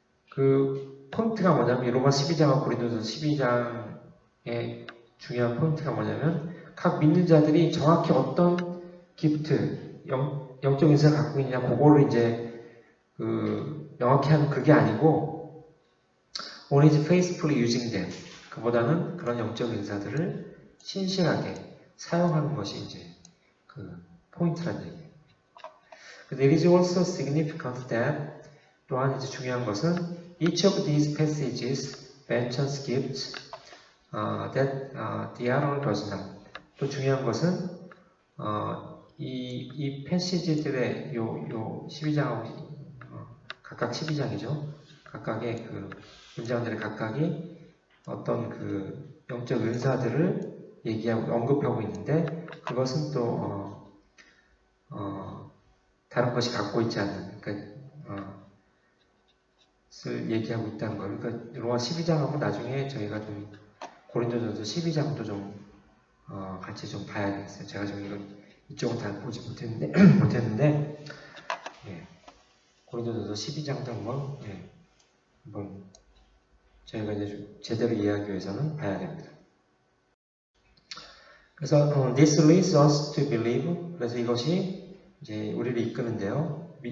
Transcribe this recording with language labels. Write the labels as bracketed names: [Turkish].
[Korean] 그 포인트가 뭐냐면 로마 12장과 고린도전서 12장의 중요한 포인트가 뭐냐면 각 믿는 자들이 정확히 어떤 기프트, 영적 인사를 갖고 있냐 그거를 이제 명확히 하는 그게 아니고 [English] only is faithfully using them. [Korean] 그보다는 그런 영적 인사들을 신실하게 사용하는 것이 이제 그 포인트란 얘기예요. [English] There is also significant that [Korean] 또한 이제 중요한 것은 [English] each of these passages mentions gifts that the other does not. [Korean] 또 중요한 것은 이 패시지들의 요 12장하고 각각 12장이죠. 각각의 그 문장들의 각각이 어떤 그 영적 은사들을 얘기하고 언급하고 있는데 그것은 또 다른 것이 갖고 있지 않는 을 얘기하고 있다는 거예요. 그러니까 로마 12장하고 나중에 저희가 좀 고린도전서 12장도 좀 같이 좀 봐야 되겠어요. 제가 지금 이쪽은 다 보지 못했는데 고린도전서 12장도 한번 저희가 이제 좀 제대로 이해하기 위해서는 봐야 됩니다. [English] 그래서 this leads us to believe. [Korean] 그래서 이것이 이제 우리를 이끄는데요.